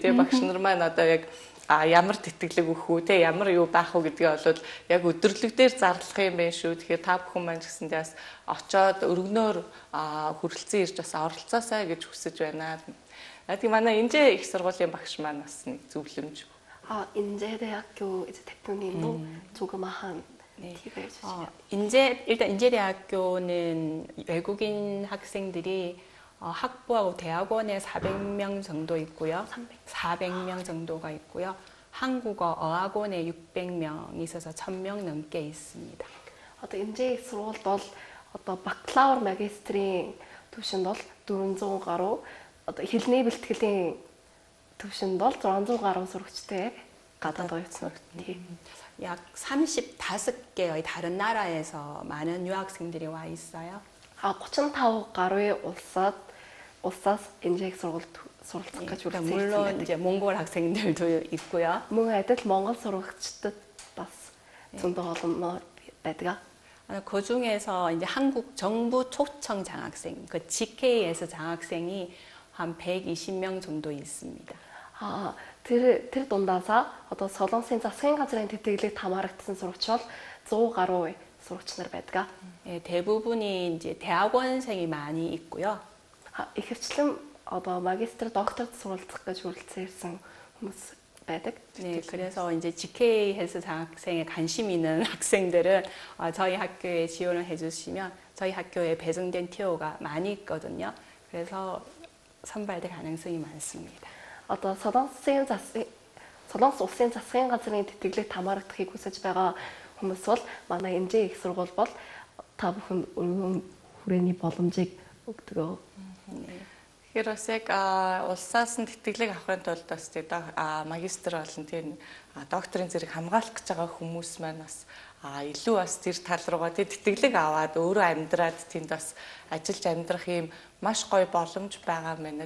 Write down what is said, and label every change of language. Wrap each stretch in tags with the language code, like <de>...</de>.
<mn>Тий багш нар маань одоо яг ямар тэтгэлэг өгөх үү те ямар юу байх уу гэдгээ бол яг өдөрлөг дээр зарлах юм байна шүү. Тэгэхээр та бүхэн маань гэсэндээ бас очоод өргөнөөр хүрэлцэн ирж бас оролцоосаа гэж хүсэж байна. Тэгээ манай 인제 их сургуулийн багш маань бас нэг зөвлөмж.</mn> <ko>인제대학교 이제 대표님도 조그마한 팁을 해주시면. 일단 인제대학교는 외국인 학생들이 학부하고 대학원에 400명 정도 있고요. 400명 정도가 있고요. 한국어 어학원에 600명이 있어서 1000명 넘게 있습니다.</ko> <mn>Одоо энэ их сургуульд бол одоо бакалавр магистрийн түвшинд бол 400 гаруй одоо хэлний бэлтгэлийн түвшинд бол 600 гаруй сурагчтай гадаад оюутан сурагчтай.</mn> <ko>약 35개의 다른 나라에서 많은 유학생들이 와 있어요.</ko> <mn>35 гаруй улсаас энэ их сургуульд суралцах гэж</mn> <ko>그러니까</ko> <mn>үргэлжлүүлсэн</mn> <ko>물론</ko> <mn>байдаг.</mn> <ko>이제 몽골 학생들도 있고요.</ko> <mn>Мөн адил Монгол сурагчдад бас зөндөө олон байдаг.</mn> <ko>그 중에서 이제 한국 정부 초청 장학생, 그 GK에서 장학생이 한 120명 정도 있습니다.</ko> <mn>Тэр дундаасаа одоо Солонгосын засгийн газрын тэтгэлэг хамаарагдсан сурагч бол 100 гаруй сурагч нар байдаг.</mn> <ko>예, 대부분이 이제 대학원생이 많이 있고요.</ko> <mn>Ихэвчлэн одоо магистр, докторт суралцах гэж хүрэлцэн ирсэн хүмүүс байдаг.</mn> <ko>네, 그래서 이제 GK 헬스 장학생에 관심 있는 학생들은 저희 학교에 지원을 해주시면 저희 학교에 배정된 티오가 많이 있거든요. 그래서 선발될 가능성이 많습니다.</ko> <mn>Одоо Солонгос улсын засгийн газрын тэтгэлэгт хамаарагдахыг хүсэж байгаа хүмүүс бол манай NJ их сургууль бол та бүхэнд өргөн хүрээний боломжийг өгдөг. Тэгэхээр бас яг улсаас нь тэтгэлэг авахын тулд бас магистр болон тийм докторийн зэрэг хамгаалах гэж байгаа хүмүүс маань бас илүү бас тэр тал руугаа тэтгэлэг аваад өөрөө амьдраад тэнд бас ажиллаж амьдрах юм маш гоё боломж байгаа юм байна.</mn>